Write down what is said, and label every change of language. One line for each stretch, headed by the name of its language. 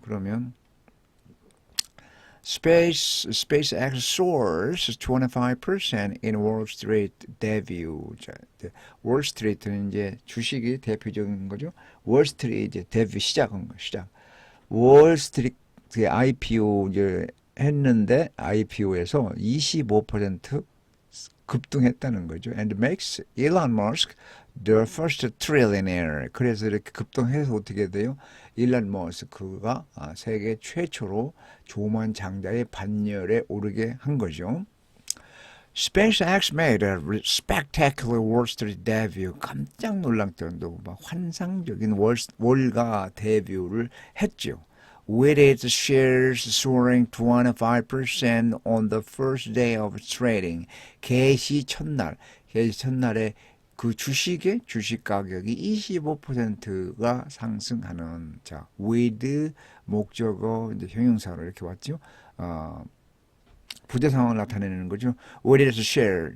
English: 그러면 SpaceX soars 25% in Wall Street debut.
Korean: 자, Wall Street는 이제 주식이 대표적인 거죠. Wall Street 이제 데뷔 시작한 거 시작. Wall Street IPO 이제 했는데 IPO에서 25% 급등했다는 거죠.
English: And makes Elon Musk the first trillionaire.
Korean: 그래서 이렇게 급등해서 어떻게 돼요? 일론 머스크가 세계 최초로 조만 장자의 반열에 오르게 한 거죠.
English: SpaceX made a spectacular Wall Street debut.
Korean: 깜짝 놀랄 정도로 막 환상적인 월가 데뷔를 했죠.
English: With its shares soaring 25% on the first day of trading.
Korean: 개시 첫날에 그 주식 가격이 25%가 상승하는, 자, with 목적어 이제 형용사로 이렇게 왔죠. 부재 상황을 나타내는 거죠.
English: With its share.